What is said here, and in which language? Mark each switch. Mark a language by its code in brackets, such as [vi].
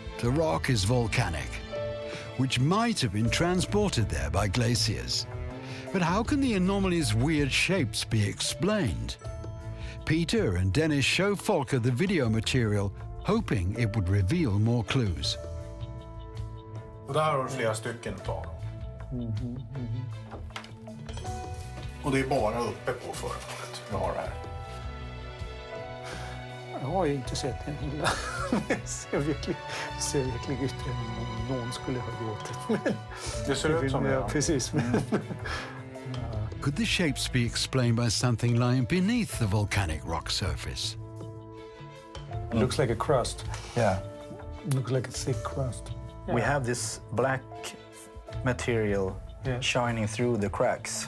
[en] The rock is volcanic, which might have been transported there by glaciers. But how can the anomaly's weird shapes be explained? Peter and Dennis show Volker the video material, hoping it would reveal more clues. [sv] Och där har du flera stycken utav dem. Och det är bara uppe på föremålet vi har här. Jag har ju inte sett en hela. Det ser verkligen ut som någon skulle ha gjort det. Det ser ut som det. Ja, precis. [en] Could the shapes be explained by something lying beneath the volcanic rock surface? It looks like a crust. Yeah. It looks like a thick crust. We have this black material shining through the cracks.